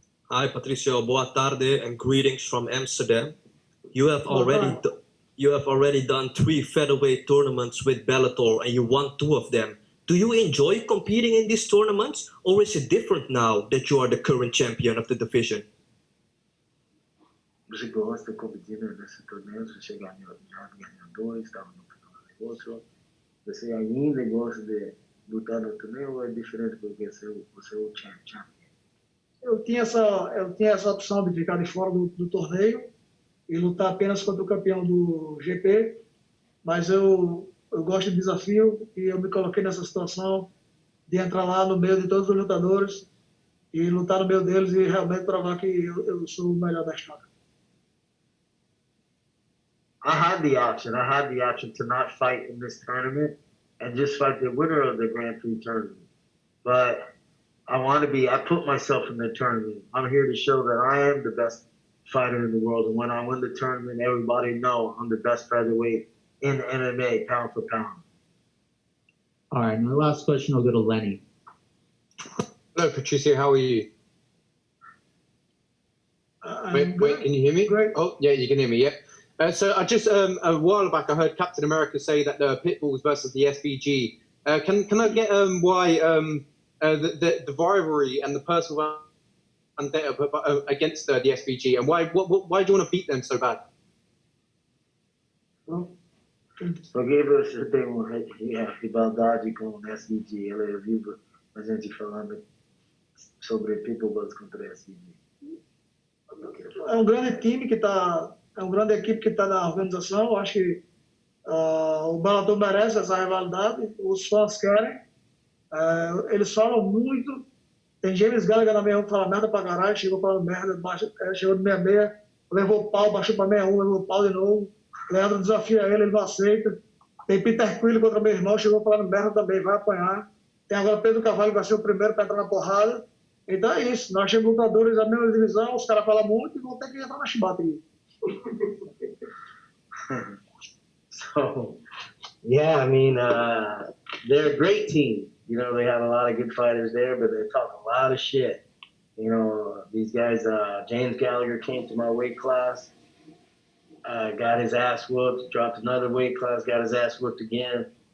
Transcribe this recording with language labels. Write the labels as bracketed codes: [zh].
[en] Hi, Patricio. [pt] Boa tarde [en] and greetings from Amsterdam. You have already done 3 featherweight tournaments with Bellator and you won 2 of them. Do you enjoy competing in these tournaments, or is it different now that you are the current champion of the division? [pt] Você gosta de competir nesse torneio? Você já ganhou 2, estava no final do negócio. Você ainda gosta de lutar no torneio ou é diferente porque você é o champion? Eu tinha essa opção de ficar de fora do torneio e lutar apenas contra o campeão do GP, mas eu gosto de desafio e eu me coloquei nessa situação de entrar lá no meio de todos os lutadores e lutar no meio deles e realmente provar que eu sou o melhor da história. [en] I had the option to not fight in this tournament and just fight the winner of the Grand Prix tournament. But I put myself in the tournament. I'm here to show that I am the best fighter in the world. And when I win the tournament, everybody know I'm the best featherweight in MMA, pound for pound. All right, my last question will go to Lenny. Hello, Patricio. How are you? Wait, can you hear me? Great. Oh, yeah, you can hear me, yeah. So I just, a while back, I heard Captain America say that the Pitbulls versus the SBG. Can I get why the rivalry and the personal vendetta against the SBG, and why do you want to beat them so bad? [pt] Porque você tem uma rivalidade com o SBG. Ela viu a gente falando sobre Pitbull contra o SBG. É um grande time é uma grande equipe que está na organização. Eu acho que o Bellator merece essa rivalidade, os fãs querem. Eles falam muito. Tem James Gallagher na 61 que fala merda pra caralho, chegou falando merda, chegou de 66, levou pau, baixou pra 61, levou pau de novo. Leandro desafia ele não aceita. Tem Peter Quill contra meu irmão, chegou falando merda também, vai apanhar. Tem agora Pedro Carvalho, que vai ser o primeiro para entrar na porrada. Então é isso, nós temos lutadores da mesma divisão, os caras falam muito e vão ter que entrar na chibata aí. [en] So, yeah, I mean, they're a great team. You know, they have a lot of good fighters there, but they talk a lot of shit. You know, these guys, James Gallagher came to my weight class, got his ass whooped, dropped another weight class, got his ass whooped again.